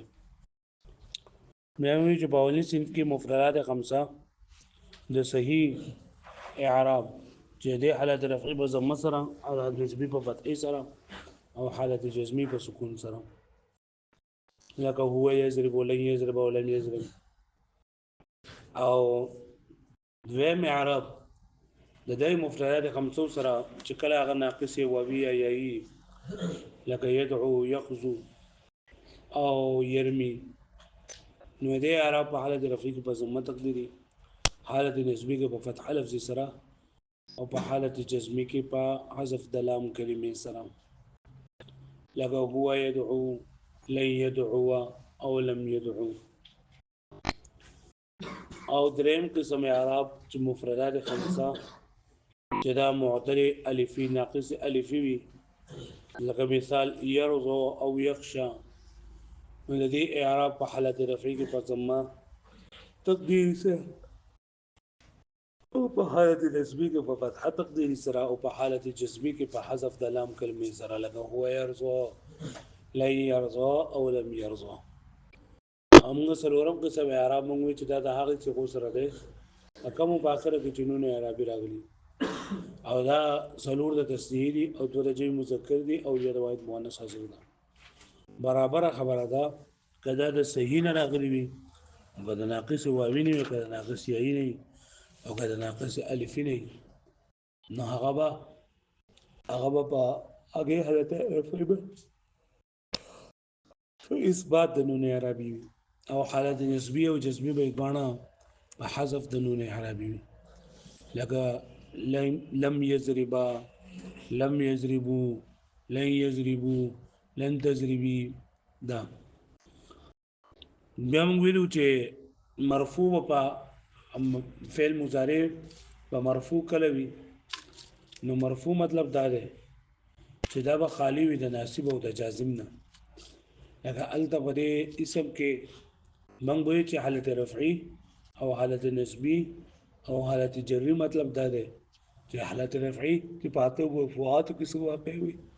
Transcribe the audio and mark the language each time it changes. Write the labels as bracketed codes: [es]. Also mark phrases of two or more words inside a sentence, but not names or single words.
[ps] بیا ویلو چې په اولني صنف کې مفردات خمسه د صحیح اعراب چې د حالت رفعي په ضمه سره، او حالت نسبي په فتحې سره، او حالت جزمي په سکون سره، لکه [ar] هو یضرب ولن یضرب ولن یضرب. [ps] او دویم اعراب د دې مفردات خمسو سره چې کله هغه ناقص واوي یا یایي، لکه [ar] يدعو، يخزو [ps] او يرمي، نو دې اعراب په حالت رفعي کې په ضمه تقديري، حالت نسبي کې په فتح لفظ سره، او په حالت جزمي کې په حذف د لام کلمې سره، لکه [ar] هو يدعو، لن يدعو [ps] او [ar] لم يدعو. [ps] او دریم قسم اعراب چې مفردات خمسه چې دا معتل الفی ناقص الفی وي، لکه مثال يرضى او يخشى، نو د دې اعراب په حالت رفعي کې په ضمه تقديري سره، او په حالت نسبي کې په فتحه تقديري سره، او په حالت جزمي کې په حذف د لام کلمې سره، لکه [ar] هو يرضى، لن يرضى [ps] او [ar] لم يرضى. [ps] موږ څلورم قسم اعراب موږ چې دا د هغه څه سره ده کوم په اخر کې جنون اعرابي راغلي، او دا څلور د تسنیه دي، او دوه د جمع مذکر دي، او یو د واحد مؤنث حاضر ده. برابر خبره ده کدا د صحیح نه راغلي وي، او کدا ناقص واوی نه وي، کدا ناقص یائی نه وي، او کدا ناقص الفی نه وي، نو هغه په هغه حالت رفعي به اثبات د نون اعرابي وي، او حالت نسبی او جزمی به دواړه په حذف د نون اعرابي وي، لکه [ar] لم یضربا، لم یضربو، لن یضربو، لن تضربي. [ps] دا بیا موږ ویلو چې مرفوع په فعل مضارع په مرفوع کله وي، نو مرفوع مطلب دا دی چې دا به خالی وي د ناصب او د جازم نه، لکه الته په دې اسم کې موږ وایو چې حالت رفعي او حالت نسبی او حالت جری مطلب دا دی چې حالت رفعي کې پاته مرفوعات کې څه واقع وي،